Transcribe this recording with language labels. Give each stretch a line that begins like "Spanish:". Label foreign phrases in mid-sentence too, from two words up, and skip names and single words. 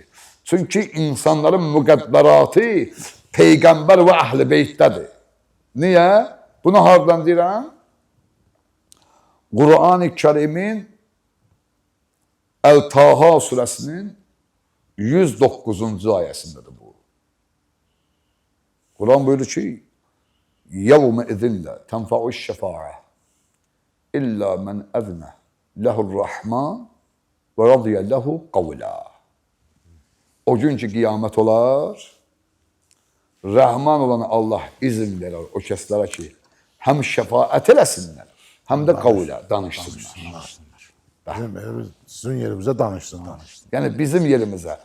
Azerbaijani: Çünki insanların müqəddəratı Peyğəmbər və Əhl-i Beytdədir. Niyə? Bunu hardan deyirəm? Qur'an-ı Kərimin Əl-Taha surəsinin 109-cu ayəsindədir bu. Quran buyurur ki,
Arabic: يَوْمَ اِذِنْ لَا تَنْفَعُ الشَّفَاعَةِ إِلَّا مَنْ أَذْنَ لَهُ الرَّحْمَانِ وَرَضِيَ لَهُ قَوْلًا.
Azerbaijani: O gün ki, qiyamət olar, Rəhman olan Allah izin verir o kəslərə ki, həm şəfaət eləsinlər, həm də qavlə danışsınlar. Sizin yerimizə danışsınlar. Yəni bizim yerimizə.